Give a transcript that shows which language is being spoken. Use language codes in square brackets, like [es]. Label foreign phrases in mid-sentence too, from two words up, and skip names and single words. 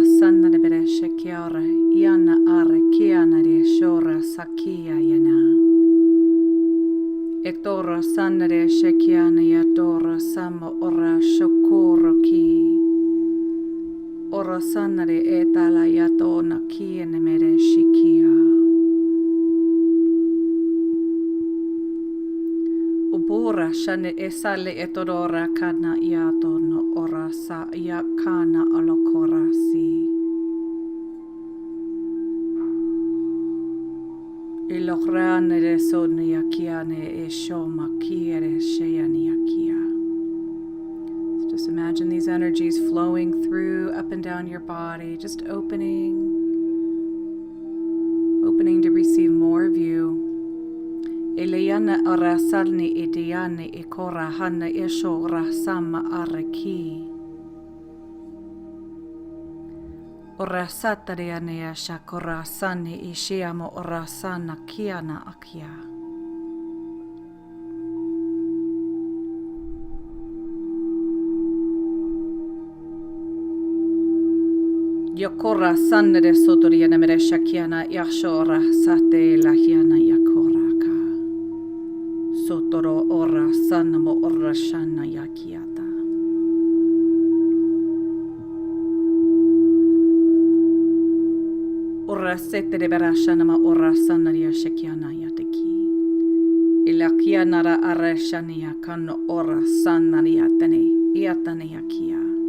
[en] sanna de bereshe kiara iana are kiana de shora sakia yana. Etora sanna de shekiana yatora sama ora shokoro ki. Ora sanna de etala yatona kiene mere shikia. Ubura shane esale etodora kana iato no ora sa yakana alokorasi. Ilokrane de sone yakiane e shoma kiere sheyani yakia. So just imagine these energies flowing through up and down your body, just opening to receive more of you. Eliana arasalni idiane ikora hana isho rasama araki. Orasatariane shakora sani ishiamo orasana kiana akia. Yokora sanne de sotoriana meresha kiana yashora sate lahiana yakora. Sotoro ora sanamo ora shana yakiata. Ora sete de berashanama ora sanaria shekiana yateki. Ilakianara arashania kano ora sanaria tene iatane yakia.